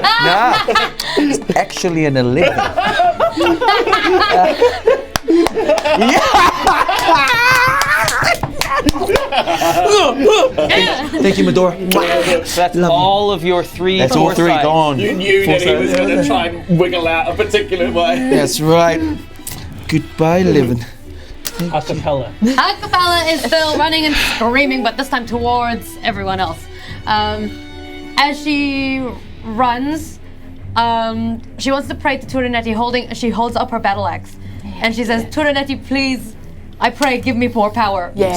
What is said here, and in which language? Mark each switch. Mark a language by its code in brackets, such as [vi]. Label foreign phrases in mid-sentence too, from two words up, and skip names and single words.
[en] Nah, it's actually an 11. Thank you, Medora. That's all of your 3 That's all 3 foresight. gone. You knew that he was going to try and wiggle out a particular way. That's right. Goodbye, 11. Ha-Kapella. Ha-Kapella is still running and screaming, but this time towards everyone else. As she runs, she wants to pray to Turanetti. She holds up her battle axe, and she says, "Turanetti, please, I pray, give me more power. Yes.